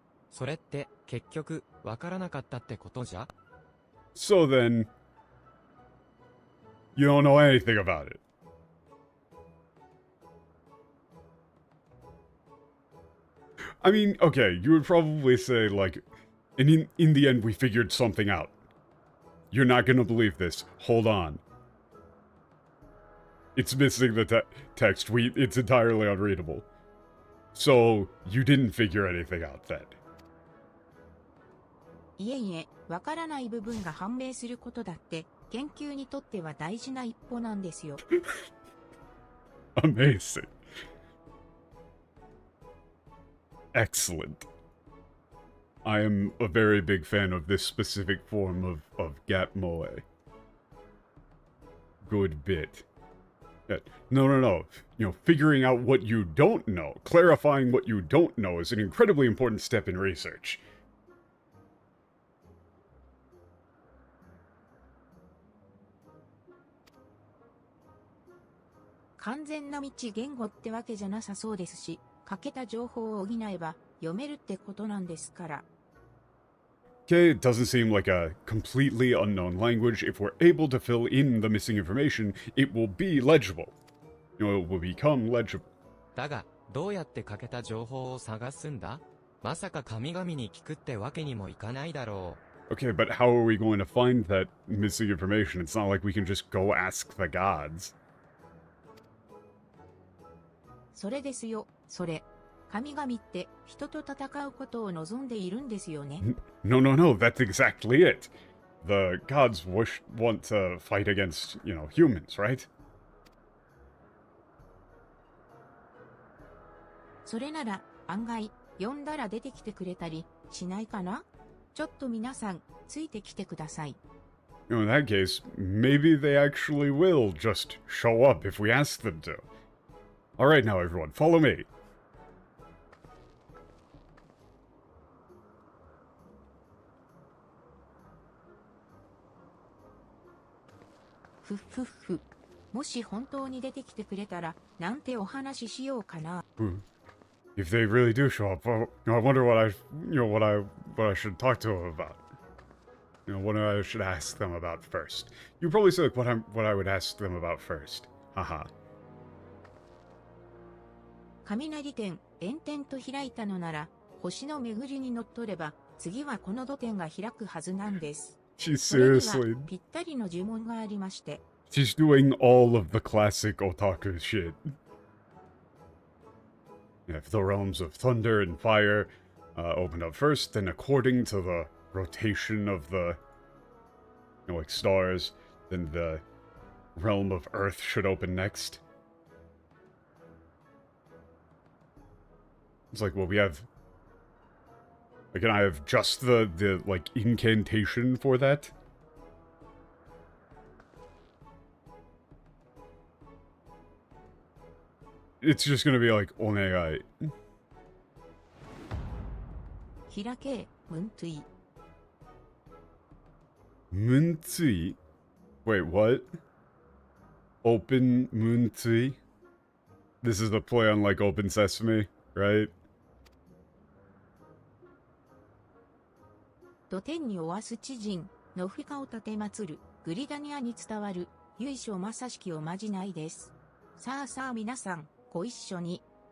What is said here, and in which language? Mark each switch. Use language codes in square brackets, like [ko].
[ja] それって結局わからなかったってことじゃ? [en] So then, you don't know anything about it. I mean, okay, you would probably say, like, and in the end we figured something out. You're not gonna believe this. Hold on. It's missing the text. It's entirely unreadable. So, you didn't figure anything out then. [ja] いえいえ、わからない部分が判明することだって、研究にとっては大事な一歩なんですよ。 [en] Amazing. Excellent. I am a very big fan of this specific form of Gap Moe. Good bit. No. You know, figuring out what you don't know, clarifying what you don't know is an incredibly important step in research. [ja] 完全な未知言語ってわけじゃなさそうですし、欠けた情報を補えば読めるってことなんですから。 [en] Okay, it doesn't seem like a completely unknown language. If we're able to fill in the missing information, it will be legible. You know, it will become legible. [ja] だが、どうやって欠けた情報を探すんだ?まさか神々に聞くってわけにもいかないだろう。 [en] Okay, but how are we going to find that missing information? It's not like we can just go ask the gods. [ja] それですよ、それ。神々って人と戦うことを望んでいるんですよね。 [en] No, that's exactly it. The gods want to fight against, you know, humans, right? [ja] それなら案外呼んだら出てきてくれたりしないかな? ちょっと皆さんついてきてください。 [en] You know, in that case, maybe they actually will just show up if we ask them to. Alright now everyone, follow me. [ja] ふっふっふ。もし本当に出てきてくれたら、なんてお話ししようかな。 [en] If they really do show up, well, you know, I wonder what I should talk to them about. You know, what I should ask them about first. You probably say like what I would ask them about first. Haha. [ja] 雷点、炎天と開いたのなら、星の巡りにのっとれば、次はこの土点が開くはずなんです。 [en] She's [ja] それには [en] seriously. [ja] ぴったりの呪文がありまして。 [en] She's doing all of the classic otaku shit. You have the realms of thunder and fire open up first, then according to the rotation of the, you know, like stars, then the realm of earth should open next. It's like, well, we have... Like, can I have just the like, incantation for that? It's just gonna be like, onegai. [ja] 開け、ムントゥイ。 [en] Muntsui? Wait, what? Open Muntsui? This is the play on, like, Open Sesame, right? [ja] 土天におわす知人、ノフィカを立て祀る、グリダニアに伝わる、由緒正しきおまじないです。さあさあ皆さん、ご一緒に。